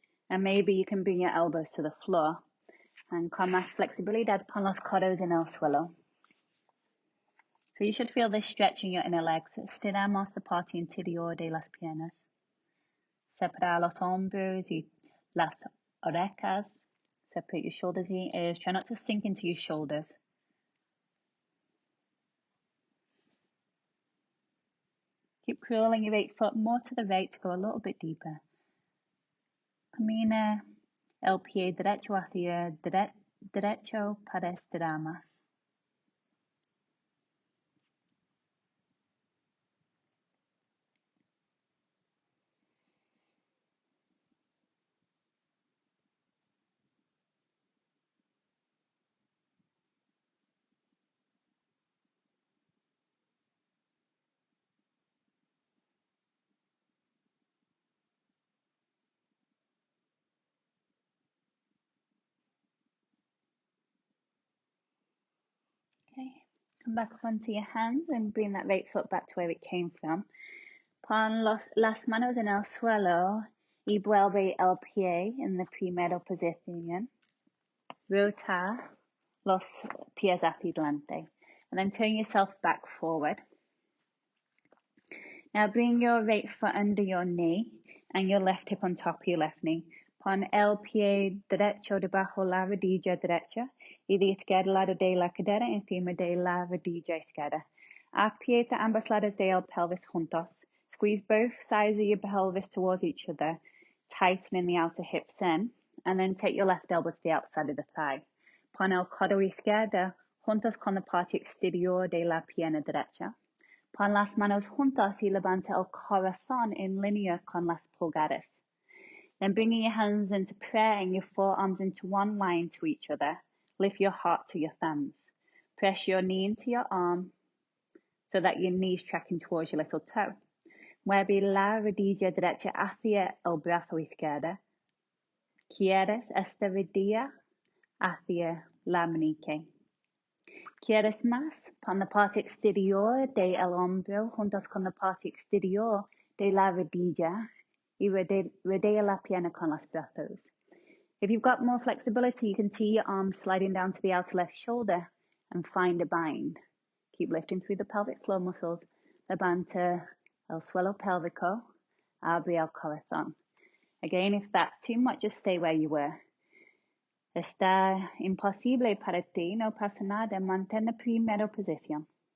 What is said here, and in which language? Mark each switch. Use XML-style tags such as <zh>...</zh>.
<en>And maybe you can bring your elbows to the floor.</en> <es>And con más flexibilidad, pon los codos en el suelo.</es> <en>So you should feel this stretch in your inner legs.</en> <es>Estiramos la parte interior de las piernas. Separar los hombros y las orejas.</es> <en>Separate your shoulders and your ears. Try not to sink into your shoulders. Keep curling your right foot more to the right to go a little bit deeper.</en> <es>Camina el pie derecho hacia derecho para estirar más.</es> <en>Okay, come back onto your hands and bring that right foot back to where it came from.</en> <es>Pon las manos en el suelo y vuelve el pie en la primera posición. Rota los pies hacia adelante.</es> <en>And then turn yourself back forward. Now bring your right foot under your knee and your left hip on top of your left knee.</en> <es>Pon el pie derecho debajo la rodilla derecha y de izquierda lado de la cadera encima de la rodilla izquierda. Aprieta ambos lados del pelvis juntos.</es> <en>Squeeze both sides of your pelvis towards each other, tightening the outer hips in, and then take your left elbow to the outside of the thigh.</en> <es>Pon el codo izquierdo juntos con la parte exterior de la pierna derecha. Pon las manos juntas y levanta el corazón en línea con las pulgares.</es> <en>Then bringing your hands into prayer and your forearms into one line to each other. Lift your heart to your thumbs. Press your knee into your arm so that your knee is tracking towards your little toe.</en> <es>Mueve la rodilla derecha hacia el brazo izquierdo. ¿Quieres esta rodilla hacia la meñique? ¿Quieres más? Pon la parte exterior del hombro juntos con la parte exterior de la rodilla y rodea la pierna con los brazos.</es> <en>If you've got more flexibility, you can see your arms sliding down to the outer left shoulder and find a bind. Keep lifting through the pelvic floor muscles.</en> <es>Levanta el suelo pélvico, abre el corazón.</es> <en>Again, if that's too much, just stay where you were.</en> <es>Está imposible para ti, no pasa nada, mantén la primera posición.</es>